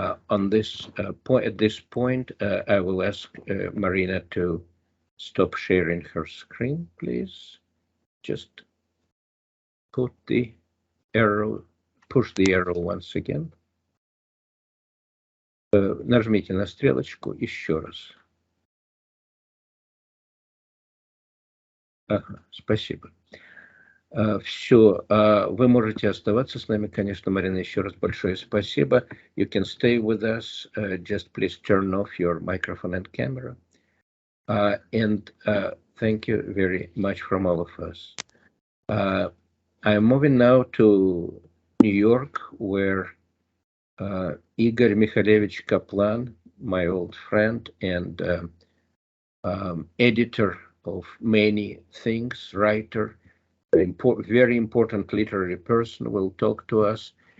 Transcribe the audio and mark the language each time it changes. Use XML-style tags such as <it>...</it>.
<en>On this point, at this point, I will ask Marina to stop sharing her screen, please. Just push the arrow once again.</en> <ru>Нажмите на стрелочку еще раз. Ага, спасибо. Все, вы можете оставаться с нами, конечно, Марина, еще раз большое спасибо.</ru> <en>You can stay with us. Just please turn off your microphone and camera. And thank you very much from all of us. I'm moving now to New York, where Igor Mikhalevich Kaplan, my old friend and editor of many things, writer, very important literary person, will talk to us.</en>